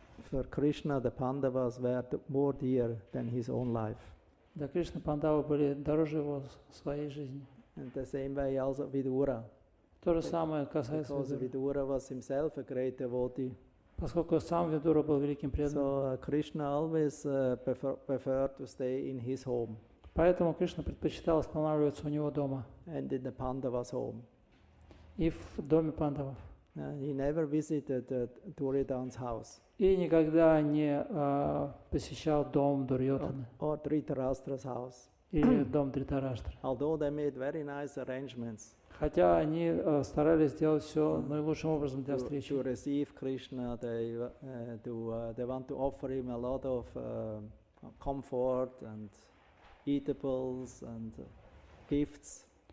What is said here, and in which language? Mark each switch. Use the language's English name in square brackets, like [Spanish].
[English] For Krishna, the Pandavas were more dear than his own life. [Russian] Для Кришны пандавы были дороже его своей жизни. [English] And the same way also Vidura. [Russian] То же самое касается [English] Because [Russian] Видуры. [English] Vidura was himself a great devotee. [Russian] Поскольку сам Видура был великим преданным. [English] So Krishna always preferred to stay in his home. [Russian] Поэтому Кришна предпочитал останавливаться у него дома. [English] And in the Pandavas' home. [Russian] И в доме пандавов. [English] He never visited Duryodhana's house. [Russian] И никогда не посещал дом Дурьотаны [English] or Dhritarashtra's house. [Russian] или дом Дритараштра. [English] Although they made very nice arrangements [Russian] Хотя они старались сделать все наилучшим образом для [English] to [Russian] встречи. [English] receive Krishna, they want to offer him a lot of comfort and eatables and gifts.